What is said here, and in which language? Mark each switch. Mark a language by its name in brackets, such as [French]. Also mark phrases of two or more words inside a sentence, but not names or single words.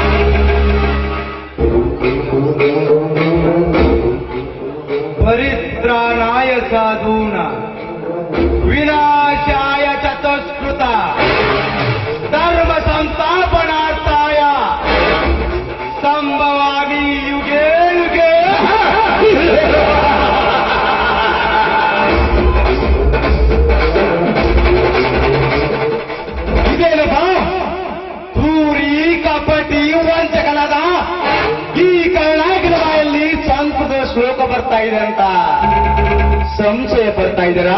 [Sanskrit] ಪರಿತ್ರಾಣಾಯ ಸಾಧೂನಾಂ ವಿನಾಶಾಯ ಚತುಷ್ಕೃತ ಧರ್ಮ ಸಂಸ್ಥಾಪನಾರ್ಥಾಯ ಸಂಭವಾಮಿ ಯುಗೇ ಯುಗೇ. [Kannada] ಇದೇನಪ್ಪ ಕ್ರೂರಿ ಕಪಟಿ ವಂಚಕನಾದ ಈ ಕರ್ನಾಟಕದ ಬಾಯಲ್ಲಿ ಸಂಸ್ಕೃತ ಶ್ಲೋಕ ಬರ್ತಾ ಇದೆ ಅಂತ ಸಂಶಯ ಬರ್ತಾ ಇದ್ದೀರಾ?